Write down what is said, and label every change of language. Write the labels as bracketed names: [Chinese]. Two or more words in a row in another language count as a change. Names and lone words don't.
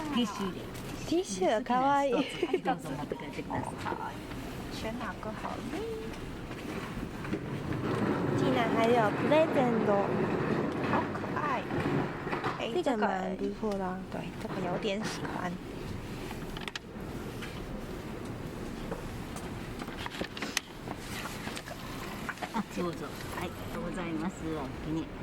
[Japanese] ティッシュ入れ。ティッシュかわいい。どうぞ持って帰ってください。 [Chinese] 选哪个好呢？竟然还有 present，好可爱。哎，这个蛮不错的啊。对，这个有点喜欢。 [Japanese] あ、どうぞ。はい、ありがとうございます。おおきに。